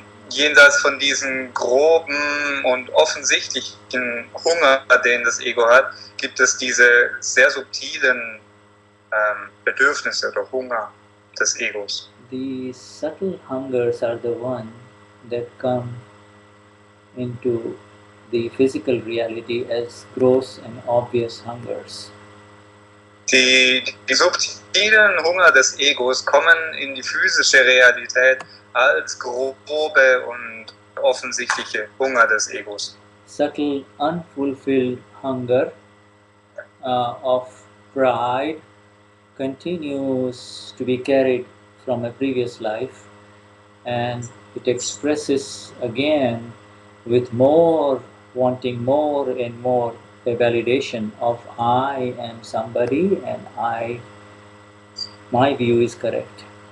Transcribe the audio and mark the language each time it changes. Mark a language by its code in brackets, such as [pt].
[de] Jenseits von diesen groben und offensichtlichen Hunger, den das Ego hat, gibt es diese sehr subtilen Bedürfnisse oder Hunger des Egos. [en] The subtle hungers are the one that come into the physical reality as gross and obvious hungers. [de] Die subtilen Hunger des Egos kommen in die physische Realität als grobe und offensichtliche Hunger des Egos. [en] Subtle, unfulfilled hunger of pride continues to be carried from a previous life, and it expresses again with more, wanting more and more, the validation of I am somebody and my view is correct.